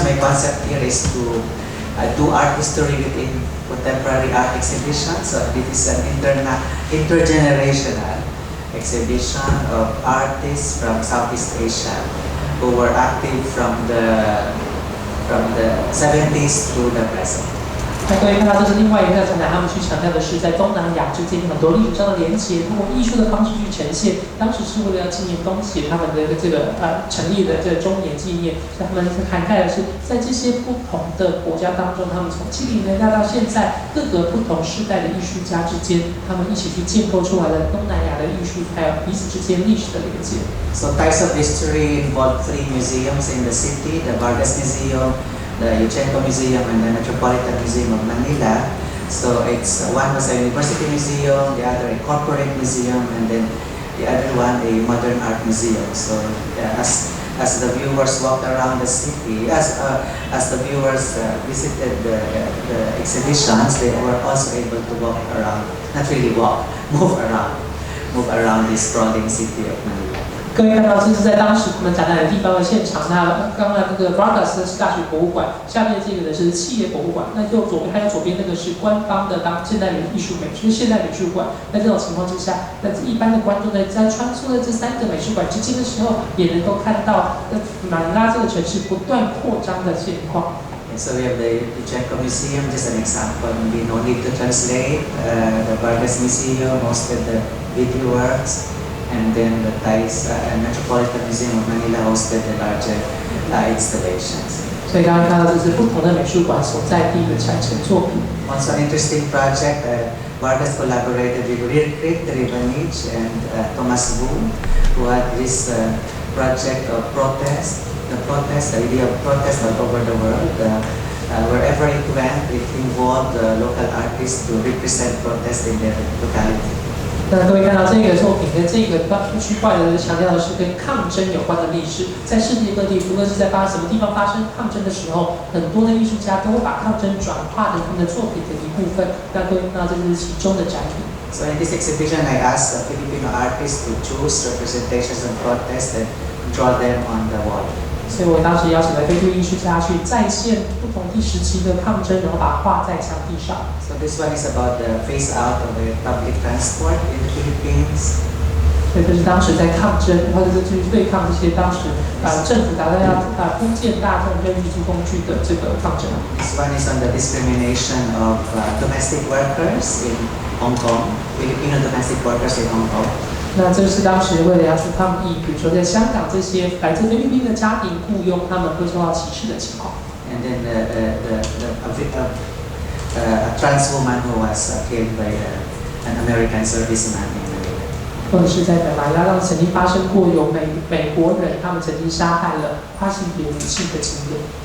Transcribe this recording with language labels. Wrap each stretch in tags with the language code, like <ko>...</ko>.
<en>My concept here is to do art history within contemporary art exhibitions. So this is an intergenerational exhibition of artists from Southeast Asia who were active from the 70s to the present.</en> <zh>那各位看到，这是另外一个展览，他们去强调的是在东南亚之间很多历史上的连结，通过艺术的方式去呈现。当时是为了要纪念东协他们的这个成立的这个周年纪念，所以他们涵盖的是在这些不同的国家当中，他们从70年代到现在各个不同世代的艺术家之间，他们一起去建构出来的东南亚的艺术，还有彼此之间历史的连接。</zh> <en>So Ties of History involved 3 museums in the city: the Vargas Museum, the Yuchenko Museum, and the Metropolitan Museum of Manila. So one was a university museum, the other a corporate museum, and then the other one a modern art museum. So as the viewers walked around the city, as the viewers visited the exhibitions, they were also able to walk around, not really walk, move around the sprawling city of Manila.</en> <zh>各位看到，这是在当时他们展览的地方的现场。那刚刚那个 Flores 是大学博物馆，下面这个呢是企业博物馆。那就左边还有左边那个是官方的现代艺术美，就是现代美术馆。在这种情况之下，那一般的观众在穿梭在这3个美术馆之间的时候，也能够看到马尼拉这个城市不断扩张的现况。</zh> <en>So we have the Gridthiya Museum, just an example. We no need to translate. The Vargas Museum hosted the video works, and then the Metropolitan Museum of Manila hosted the larger installations.</en> <zh>所以刚刚看到这是不同的美术馆所在地的产生作品。</zh> <en>Also an interesting project. Vargas collaborated with Gridthiya Gaweewong and Thomas Wu, who had this project of protest. The idea of protest all over the world. Wherever it went, it involved local artists to represent protest in their locality.</en> <zh>那各位看到这个作品跟这个区块的强调的是跟抗争有关的历史，在世界各地，无论是在什么地方发生抗争的时候，很多的艺术家都会把抗争转化成他们的作品的一部分。那各位看到这是其中的展品。</zh> <en>So in this exhibition, I asked Filipino artists to choose representations of protest and draw them on the wall.</en> <zh>所以我当时邀请了菲律宾艺术家去再现不同时期的抗争，然后把它画在墙壁上。</zh> <en>So this one is about the phase out of the public transport in the Philippines.</en> <zh>所以这是当时在抗争，或者是去对抗这些当时政府打算要封建大众跟运输工具的这个抗争。</zh> <en>This one is on the discrimination of domestic workers in Hong Kong, Filipino domestic workers in Hong Kong.</en> <zh>那这是当时为了要去抗议，比如说在香港这些来自菲律宾的家庭雇佣，他们会受到歧视的情况。</zh> <en>And then a trans woman who was killed by an American serviceman in Manila.</en> <zh>或者是在马尼拉曾经发生过有美国人，他们曾经杀害了跨性别女性的经验。</zh>